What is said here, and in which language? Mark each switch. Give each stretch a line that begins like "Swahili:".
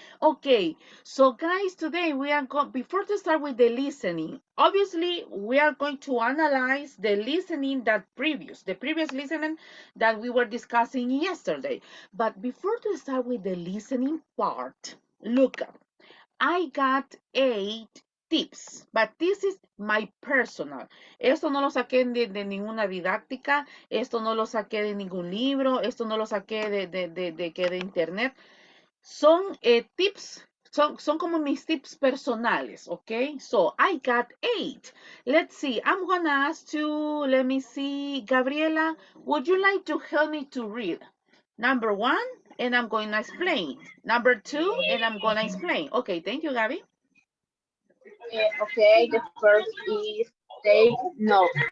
English: Okay, so guys, today we are going, before to start with the listening, obviously we are going to analyze the listening the previous listening that we were discussing yesterday. But before to start with the listening part, look up. I got 8 tips, but this is my personal.
Spanish: Esto no lo saqué de ninguna didáctica, esto no lo saqué de ningún libro, esto no lo saqué de internet. Son tips, son como mis tips personales, okay?
English: So I got 8. Let's see, I'm gonna ask you, let me see, Gabriela, would you like to help me to read? Number 1, and I'm going to explain. Number 2, and I'm going to explain. Okay, thank you, Gabby. Okay, the first is take note.